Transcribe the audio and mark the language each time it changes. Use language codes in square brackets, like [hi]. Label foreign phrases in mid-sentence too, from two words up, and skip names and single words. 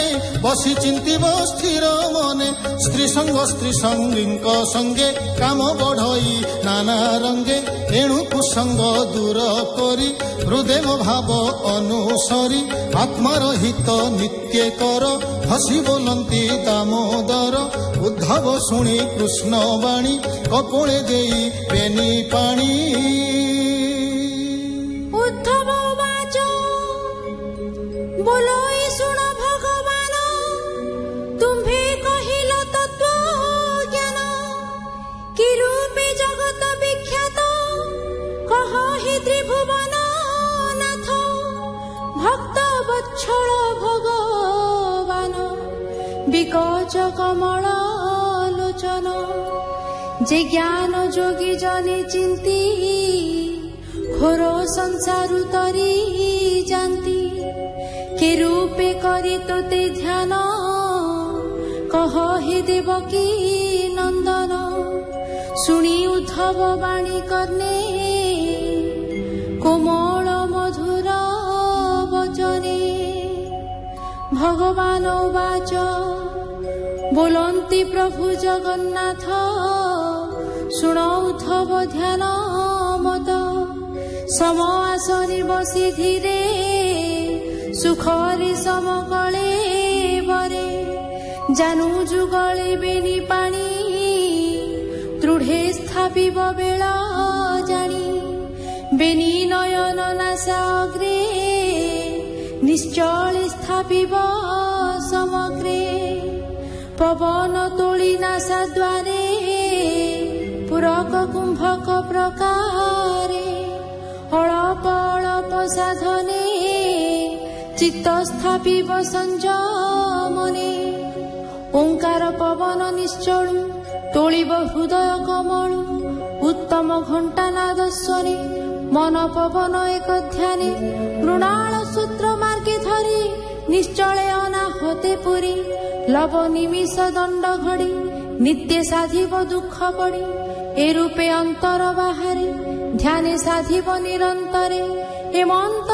[or] ବସି ଚିନ୍ତିବ ସ୍ଥିର ମନେ ସ୍ତ୍ରୀ ସଙ୍ଗ ସ୍ତ୍ରୀ ସଙ୍ଗୀକ ସଙ୍ଗେ କାମ ବଢ଼ଇ ନାନା ରଙ୍ଗେ ଏଣୁ ସଙ୍ଗ ଦୂର କରି ହୃଦୟ ଭାବ ଅନୁସରି ଆତ୍ମାର ହିତ ନିତ୍ୟ କର ହସି ବଲନ୍ତି ଦାମୋଦର ଉଦ୍ଧବ ଶୁଣି କୃଷ୍ଣ ବାଣୀ କପୋଳେ ଦେଇ ବେନି ପାଣି ଉଦ୍ଧବ ବାଚ ବୋଲୋଇ ଶୁଣ ଭଗବାନ ତୁମ୍ଭେ କହିଲ ତତ୍ତ୍ୱ ଜ୍ଞାନ କି ରୂପେ ଜଗତ ବିଖ୍ୟାତ କହ ହି ତ୍ରିଭୁବନ ନାଥ ଭକ୍ତ ବତ୍ସଳ ଭଗବାନ ବିକଚ କମଳ ଲୋଚନ ଯେ ଜ୍ଞାନ ଯୋଗୀ ଜନେ ଚିନ୍ତି ଘୋର ସଂସାରୁ ତରି ଯାନ୍ତି କେ ରୂପେ କରି ତୋତେ ଧ୍ୟାନ କହ ହେ ଦେବକୀ ନନ୍ଦନ ଶୁଣି ଉଦ୍ଧବ ବାଣୀ କର୍ଣ୍ଣେ କୋମଳ ମଧୁର ବଚନେ ଭଗବାନ ବାଚ ବୋଲନ୍ତି ପ୍ରଭୁ ଜଗନ୍ନାଥ ଶୁଣ ଉଦ୍ଧବ ଧ୍ୟାନ ମତ ସମ ଆସନେ ବସି ଧୀରେ ସୁଖରେ ସମକଲେ ବରେ ଜାନୁ ଯୁଗଳେ ବେନି ପାଣି ଦୃଢ଼େ ସ୍ଥାପିବ ବେଳା ଜାଣି ବେନି ନୟନ ନାସା ଅଗ୍ରେ ନିଶ୍ଚଳ ସ୍ଥାପିବ ସମଗ୍ରେ ପବନ ତୋଳି ନାସା ଦ୍ୱାରେ ପୂରକ କୁମ୍ଭକ ପ୍ରକାରେ ଅଳପ ଅଳପ ସାଧନେ ଚିତ୍ତ ସ୍ଥାପିବ ସଂଯମନେ ଓଁକାର ପବନ ନିଶ୍ଚଳୁ ତୋଳିବ ହୃଦୟ କମଳୁ ଉତ୍ତମ ଘଣ୍ଟାନାଦ ସ୍ୱରେ ମନ ପବନ ଏକ ଧ୍ୟାନେ ମୃଣାଳ ସୂତ୍ର ମାର୍ଗେ ଧରି ନିଶ୍ଚଳେ ଅନାହତେ ପୁରି ଲବ ନିମିଷ ଦଣ୍ଡ ଘଡ଼ି ନିତ୍ୟ ସାଧିବ ଦୁଖ ପଡ଼ି ଏ ରୂପେ ଅନ୍ତର ବାହାରେ ଧ୍ୟାନେ ସାଧିବ ନିରନ୍ତରେ ହେମନ୍ତ